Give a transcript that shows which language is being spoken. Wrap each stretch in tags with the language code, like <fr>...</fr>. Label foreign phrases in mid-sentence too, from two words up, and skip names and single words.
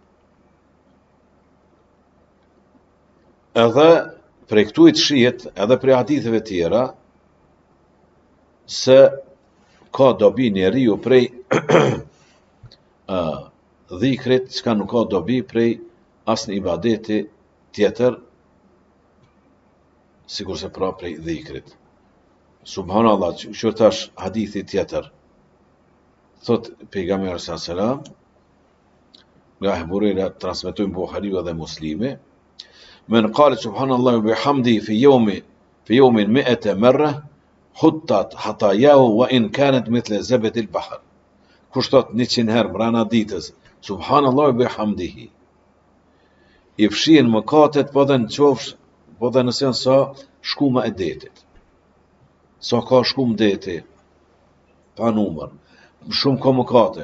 <sq>Edhe prej këtu i të shijet, edhe prej haditheve tjera, se ka dobi njeriu prej dhikrit, çka nuk ka dobi prej asnjë ibadeti tjetër, sikur se pra prej dhikrit.</sq> <ar>Subhanallah,</ar> <sq>që tash hadithi tjetër, thot pejgamberi</sq> <ar>صلى الله عليه وسلم,</ar> <sq>nga Hurajra transmetojnë Buhariu dhe Muslimi,</sq> <ar>من قال سبحان الله وبحمده في يوم 100 مرة حطت خطاياه وإن كانت مثل زبد البحر.</ar> <sq>Kush thot 100 herë brana ditës,</sq> <ar>سبحان الله وبحمده,</ar> <sq>i fshin mëkatet po dhe në qofsh, po dhe nëse janë sa shkuma e detit. Sa ka shkum deti, pa numër, shumë ka mëkate.</sq>